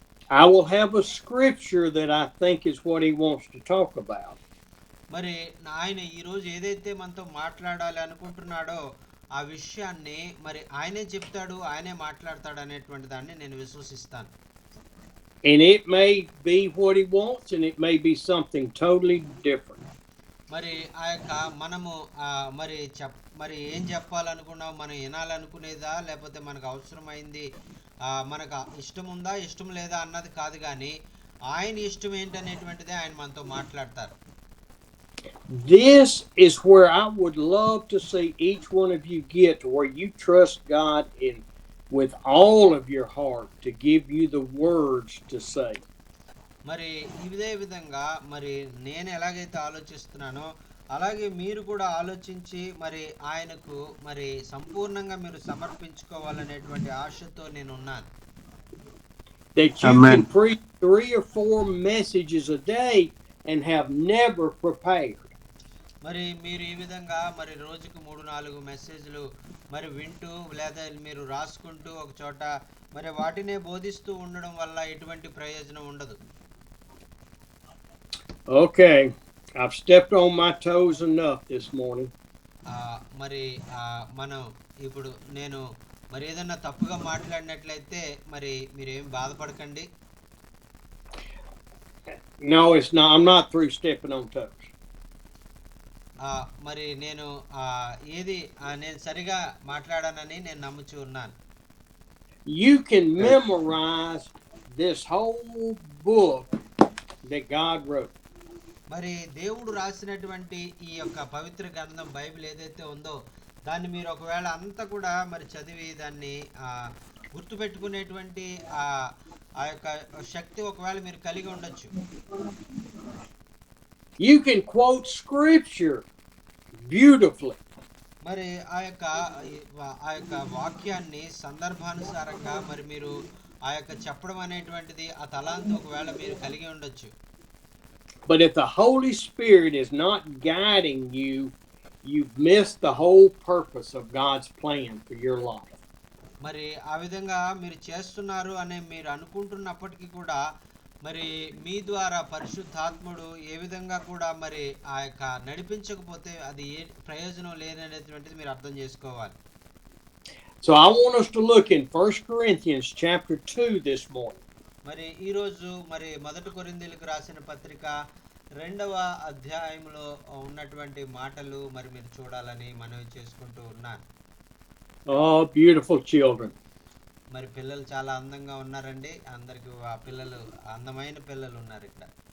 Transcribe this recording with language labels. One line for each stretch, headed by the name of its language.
English: I will have a scripture that I think is what he wants to talk about.
Telugu: మరి ఆయన ఈ రోజు ఏదైతే మనతో మాట్లాడాలి అనుకుంటున్నాడో ఆ విషయాన్ని మరి ఆయనే చెప్తాడు, ఆయనే మాట్లాడతాడు అనేటువంటి దాన్ని నేను విశ్వసిస్తాను.
English: And it may be what he wants and it may be something totally different.
Telugu: మరి ఆ యొక్క మనము మరి ఏం చెప్పాలనుకున్నాం, మనం వినాలనుకునేదా లేకపోతే మనకు అవసరమైంది మనకు ఇష్టం ఉందా ఇష్టం లేదా అన్నది కాదు, కానీ ఆయన ఇష్టం ఏంటనేటువంటిదే ఆయన మనతో మాట్లాడతారు.
English: This is where I would love to see each one of you get to where you trust God with all of your heart to give you the words to say.
Telugu: మరి ఇదే విధంగా మరి నేను ఎలాగైతే ఆలోచిస్తున్నానో అలాగే మీరు కూడా ఆలోచించి మరి ఆయనకు మరి సంపూర్ణంగా మీరు సమర్పించుకోవాలనేటువంటి ఆశతో నేను ఉన్నాను.
English: That you can preach 3 or 4 messages a day and have never prepared.
Telugu: మరి మీరు ఈ విధంగా మరి రోజుకు 3-4 మెసేజ్లు మరి వింటూ లేదా మీరు రాసుకుంటూ ఒక చోట మరి వాటినే బోధిస్తూ ఉండడం వల్ల ఎటువంటి ప్రయోజనం ఉండదు.
English: Okay, I've stepped on my toes enough this morning.
Telugu: మరి మనం ఇప్పుడు నేను మరి ఏదన్నా తప్పుగా మాట్లాడినట్లయితే మరి మీరేం బాధపడకండి.
English: No, it's not. I'm not through stepping on toes.
Telugu: మరి నేను ఏది నేను సరిగా మాట్లాడానని నేను నమ్ముచూ ఉన్నాను.
English: You can memorize this whole book that God wrote.
Telugu: మరి దేవుడు రాసినటువంటి ఈ యొక్క పవిత్ర గ్రంథం బైబిల్ ఏదైతే ఉందో దాన్ని మీరు ఒకవేళ అంతా కూడా మరి చదివి దాన్ని గుర్తుపెట్టుకునేటువంటి ఆ యొక్క శక్తి ఒకవేళ మీరు కలిగి ఉండొచ్చు.
English: You can quote scripture beautifully.
Telugu: మరి ఆ యొక్క వాక్యాన్ని సందర్భానుసారంగా మరి మీరు ఆ యొక్క చెప్పడం అనేటువంటిది ఆ తలాంతు ఒకవేళ మీరు కలిగి ఉండొచ్చు.
English: But if the Holy Spirit is not guiding you, you've missed the whole purpose of God's plan for your life.
Telugu: మరి ఆ విధంగా మీరు చేస్తున్నారు అని మీరు అనుకుంటున్నప్పటికీ కూడా మరి మీ ద్వారా పరిశుద్ధాత్ముడు ఏ విధంగా కూడా మరి ఆ యొక్క నడిపించకపోతే అది ఏ ప్రయోజనం లేననేటువంటిది మీరు అర్థం చేసుకోవాలి.
English: So I want us to look in 1 Corinthians chapter 2 this morning.
Telugu: మరి ఈరోజు మరి 1 కొరింథీయులకు రాసిన పత్రిక 2వ అధ్యాయంలో ఉన్నటువంటి మాటలు మరి మీరు చూడాలని మనవి చేసుకుంటూ ఉన్నాను.
English: Oh, beautiful children.
Telugu: మరి పిల్లలు చాలా అందంగా ఉన్నారండి. అందరికి ఆ పిల్లలు అందమైన పిల్లలు ఉన్నారు ఇక్కడ.